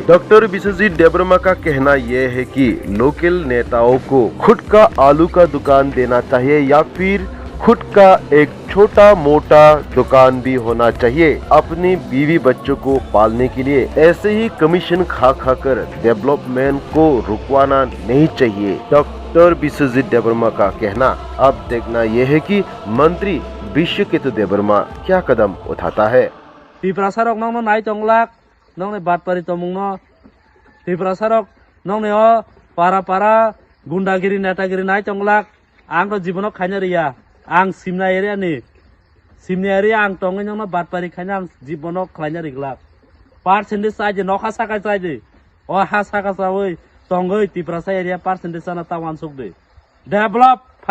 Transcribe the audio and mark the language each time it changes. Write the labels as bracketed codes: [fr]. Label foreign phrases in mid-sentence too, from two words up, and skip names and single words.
[hi] डॉक्टर विश्वजीत देबबर्मा का कहना यह है कि लोकल नेताओं को खुद का आलू का दुकान देना चाहिए या फिर खुद का एक छोटा मोटा दुकान भी होना चाहिए अपनी बीवी बच्चों को पालने के लिए। ऐसे ही कमीशन खा कर डेवलपमेंट को रुकवाना नहीं चाहिए, डॉक्टर विश्वजीत देबबर्मा का कहना। अब देखना यह है कि मंत्री विश्वजीत देबबर्मा क्या कदम उठाता है। [trp] Piprasa rok nong no nai tonglak nong ne batpari tomung no Piprasa rok nong ne o para [hi] गुंडागिरी नेतागिरी [trp] nai tonglak ang ro jibono khaina riya ang simna area ni simna area ang tongai nong no batpari khaina ang jibono khlaina riglak percentage saje nokha saka saje o ha saka sawoi tongai Piprasa area percentage na tawan sukde develop